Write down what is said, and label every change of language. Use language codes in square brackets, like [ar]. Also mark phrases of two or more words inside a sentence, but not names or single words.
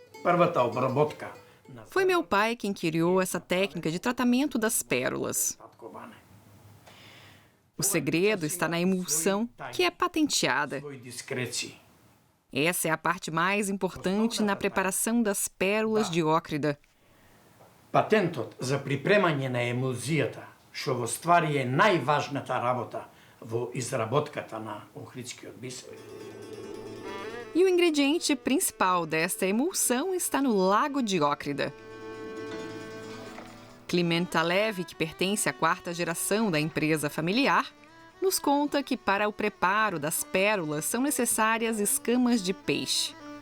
[pt] Foi meu pai quem criou essa técnica de tratamento das pérolas. O segredo está na emulsão, que é patenteada. Essa é a parte mais importante na preparação das pérolas de Ócrida. [mk] Патентот за припремање на емулзијата, што во ствари е најважната работа во изработката на охридскиот бисер. [pt] E o ingrediente principal desta emulsão está no Lago de Ócrida. Kliment Telev, que pertence à quarta geração da empresa familiar, nos conta que para o preparo das pérolas são necessárias escamas de peixe.